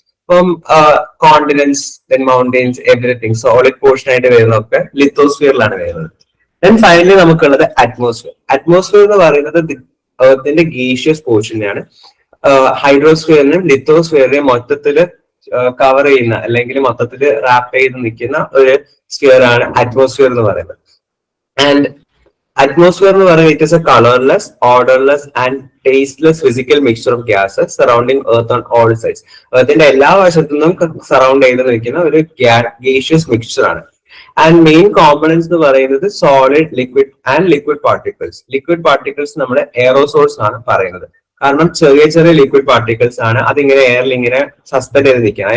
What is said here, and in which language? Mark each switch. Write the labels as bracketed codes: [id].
[ml] ഇപ്പം continents, then mountains, everything solid portion ആയിട്ട് വരുന്നതൊക്കെ ലിത്തോസ്ഫിയറിലാണ് വരുന്നത്. ദെൻ ഫൈനലി നമുക്കുള്ളത് അറ്റ്മോസ്ഫിയർ. അറ്റ്മോസ്ഫിയർ എന്ന് പറയുന്നത് എർത്തിന്റെ ഗേഷ്യസ് പോർഷനെയാണ്. ഹൈഡ്രോസ്ഫിയറിനും ലിത്തോസ്ഫിയറിനെയും മൊത്തത്തിൽ കവർ ചെയ്യുന്ന അല്ലെങ്കിൽ മൊത്തത്തിൽ റാപ്പ് ചെയ്ത് നിൽക്കുന്ന ഒരു സ്ഫിയർ ആണ് അറ്റ്മോസ്ഫിയർ എന്ന് പറയുന്നത്. [en] and atmosphere [ml] എന്ന് പറയുന്നത് [en] it is a colorless, odorless and tasteless physical mixture of gases surrounding earth on all sides. [ml] എർത്തിന്റെ എല്ലാ വശത്തു നിന്നും സറൗണ്ട് ചെയ്ത് നിൽക്കുന്ന ഒരു gaseous mixture ആണ്. ആൻഡ് മെയിൻ കോമ്പണൻസ് എന്ന് പറയുന്നത് solid, liquid and liquid particles. Liquid particles നമ്മുടെ എയറോസോൾസ് ആണ് പറയുന്നത്. കാരണം ചെറിയ ചെറിയ ലിക്വിഡ് പാർട്ടിക്കിൾസ് ആണ് അതിങ്ങനെ എയറിൽ ഇങ്ങനെ സസ്പെൻഡ് ചെയ്ത് നിൽക്കുക.